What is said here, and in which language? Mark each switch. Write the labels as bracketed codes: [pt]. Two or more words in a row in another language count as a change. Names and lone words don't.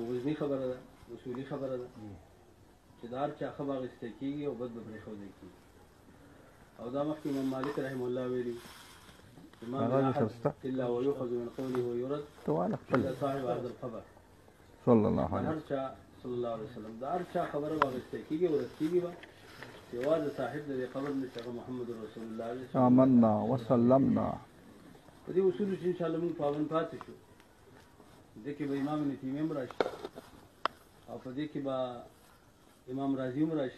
[ps] وزني خبره ده اصولي خبره ده چې د هر چا ښه به اخیستی کېږي او بد به پرېښودی کېږي او دا مخکې امام مالک رحمه الله ویلي امام [ar] الا ويؤخذ من قوله ويرد الا صاحب هذا القبر صلى الله عليه [ps] هر چا [ar] صلی الله علیه وسلم [ps] د هر چا خبره به اخیستی کېږي او رد کېږي به یوازې صاحب د دې قبر نه چې هغه محمد رسول الله [ar] آمنا وسلمنا [ps] په دې اصولو چې انشاءالله موږ پابند پاتې شو دې کې به امام ابن تیمیه هم راشي او په دې کې به امام رازي هم راشي